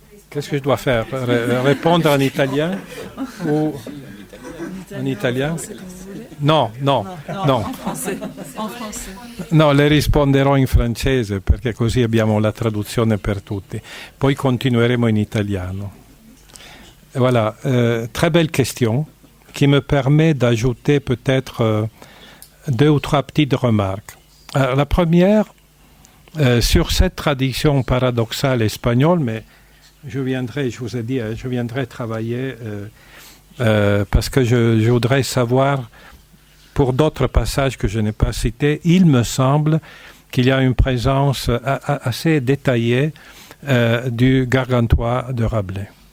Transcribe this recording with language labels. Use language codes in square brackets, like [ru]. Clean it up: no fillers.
[fr] Qu'est-ce que je dois faire? Répondre en italien ou en italien? [it] No. [fr] En français. [it] No, le risponderò in francese perché così abbiamo la traduzione per tutti. Poi continueremo in italiano. [fr] Voilà, très belle question qui me permet d'ajouter peut-être 2 ou 3 petites remarques. Alors, la première, sur cette tradition paradoxale espagnole, mais je vous ai dit, je viendrai travailler parce que je voudrais savoir, pour d'autres passages que je n'ai pas cités, il me semble qu'il y a une présence assez détaillée du Gargantua de Rabelais.